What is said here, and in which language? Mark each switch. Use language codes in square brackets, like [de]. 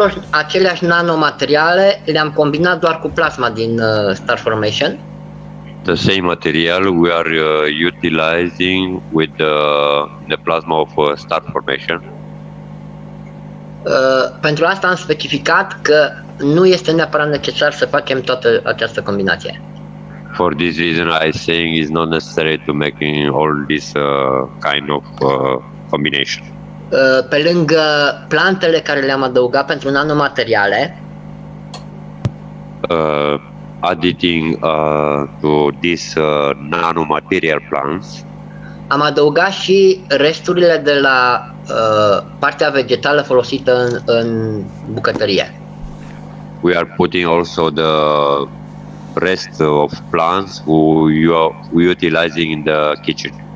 [ro] aceleași nanomateriale le-am combinat doar cu plasma din Star Formation. [en] the same material we are utilizing with the plasma of star formation. [ro] Pentru asta am specificat că nu este neapărat necesar să facem toată această combinație. [en] For this reason, I saying it's not necessary to making all this kind of combination. [ro] Pe lângă plantele care le-am adăugat pentru nanomateriale, [en] Adding to this nanomaterial plants, [ro] am adăugat și resturile de la partea vegetală folosită în bucătărie. [en] we are putting also the rest of plants we utilizing in the kitchen.